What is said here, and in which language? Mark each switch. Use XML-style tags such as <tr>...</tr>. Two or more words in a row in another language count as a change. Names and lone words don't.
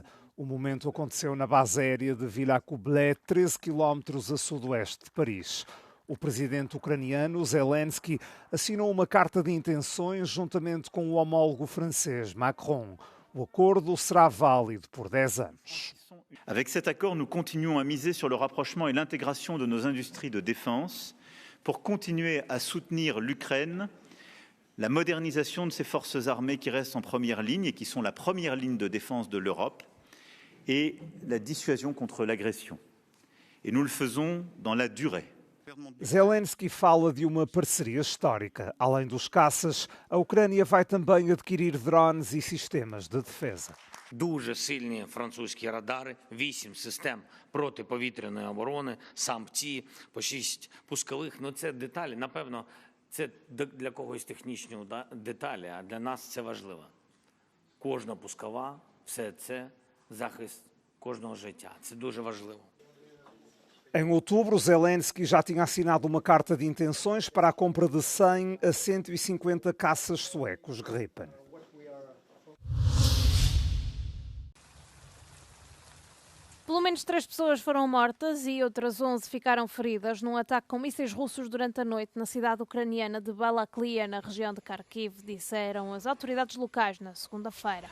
<pt>O momento aconteceu na base aérea de Villacoublay, 13 km a sudoeste de Paris. O presidente ucraniano, Zelensky, assinou uma carta de intenções juntamente com o homólogo francês, Macron. O acordo será válido por 10 anos.</pt> <fr>Avec cet accord, nous continuons à miser sur le rapprochement et l'intégration de nos industries de défense pour continuer à soutenir l'Ukraine la modernisation de ces forces armées qui restent en première ligne et qui sont la première ligne de défense de l'Europe et la dissuasion contre l'agression. Et nous le faisons dans la durée.</fr> <pt>Zelensky fala de uma parceria histórica. Além dos caças, a Ucrânia vai também adquirir drones e sistemas de defesa.</pt> <uk>Дуже сильні французькі радари, 8 систем протиповітряної оборони, САМ-Ті, по 6 пускових. Ну це деталі, напевно, це для когось технічні деталі, а для нас це важливо. Кожна пускова, все це захист кожного життя. Це дуже важливо.</uk> <pt>Em outubro, Zelensky já tinha assinado uma carta de intenções para a compra de 100 a 150 caças suecos Gripen. Pelo menos 3 pessoas foram mortas e outras 11 ficaram feridas num ataque com mísseis russos durante a noite na cidade ucraniana de Balaklia, na região de Kharkiv, disseram as autoridades locais na segunda-feira.</pt>